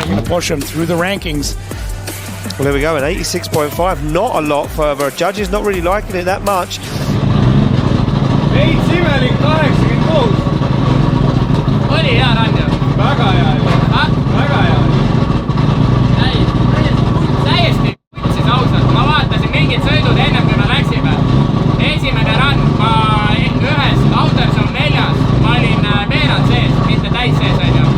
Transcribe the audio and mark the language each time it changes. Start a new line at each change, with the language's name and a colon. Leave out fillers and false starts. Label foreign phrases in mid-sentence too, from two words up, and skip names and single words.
English: push him through the rankings. Well, there we go, an 86.5, not a lot further. Judges not really liking it that much.
Estonian: Veits imelik 86. Oli hea run ju. Väga hea. Väga hea. Täiesti siis ausalt. Ma vaatasin mingid sõidud ennem, kui me läksime. Esimene run, ma ühes Autorzone 4, ma olin veerand sees, mitte täis sees on ju.